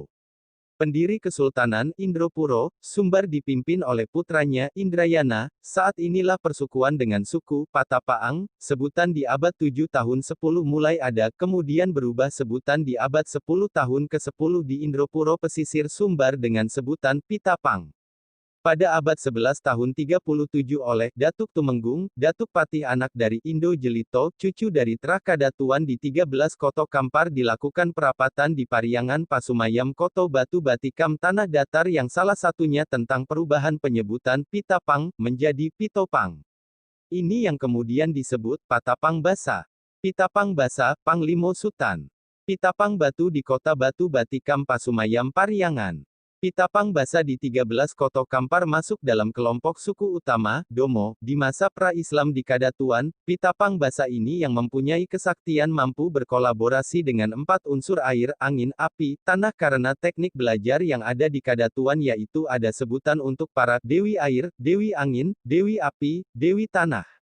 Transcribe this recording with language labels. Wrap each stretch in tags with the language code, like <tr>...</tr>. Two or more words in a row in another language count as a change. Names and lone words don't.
<id>Pendiri Kesultanan Indropuro, Sumbar dipimpin oleh putranya Indrayana, saat inilah persukuan dengan suku Patapaang, sebutan di abad 7 tahun 10 mulai ada, kemudian berubah sebutan di abad 10 tahun ke-10 di Indropuro pesisir Sumbar dengan sebutan Pitapang. Pada abad 11 tahun 37 oleh Datuk Tumenggung, Datuk Patih anak dari Indo Jelito, cucu dari Trakadatuan di 13 Koto Kampar dilakukan perapatan di Pariangan Pasumayam Koto Batu Batikam Tanah Datar yang salah satunya tentang perubahan penyebutan Pitapang, menjadi Pitopang. Ini yang kemudian disebut Patapang Basa. Pitapang Basa, Panglimo Sutan. Pitapang Batu di Kota Batu Batikam Pasumayam Pariangan. Pitapang Basa di 13 Koto Kampar masuk dalam kelompok suku utama, Domo, di masa pra-Islam di Kadatuan. Pitapang Basa ini yang mempunyai kesaktian mampu berkolaborasi dengan 4 unsur air, angin, api, tanah karena teknik belajar yang ada di Kadatuan yaitu ada sebutan untuk para Dewi Air, Dewi Angin, Dewi Api, Dewi Tanah.</id>